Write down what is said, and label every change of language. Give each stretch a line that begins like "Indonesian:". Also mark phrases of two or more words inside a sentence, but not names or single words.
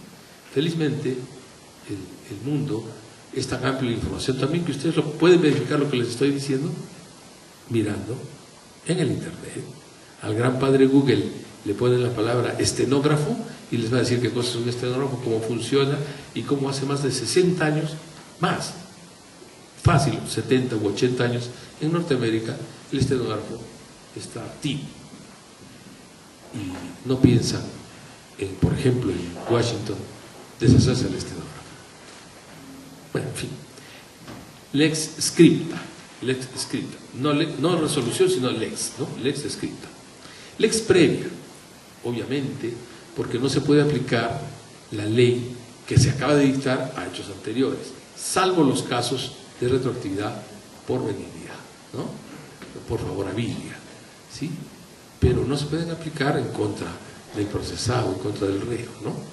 Spanish: Felizmente el mundo es tan amplio de información también que ustedes lo pueden verificar lo que les estoy diciendo mirando en el internet, Al gran padre Google le ponen la palabra estenógrafo y les va a decir qué cosa es un estenógrafo, cómo funciona y cómo hace más de 60 años, más, fácil, 70 u 80 años, en Norteamérica el estenógrafo está activo. Y no piensan en, por ejemplo, en Washington, deshacerse del estenógrafo. Bueno, en fin.
Latin: Lex scripta,
Spanish: no resolución, sino lex, ¿no?
Latin: Lex scripta. Lex previa,
Spanish: obviamente, porque no se puede aplicar la ley que se acaba de dictar a hechos anteriores, salvo los casos de retroactividad por benignidad, ¿no? Por favorabilia, ¿sí? Pero no se pueden aplicar en contra del procesado, en contra del reo, ¿no?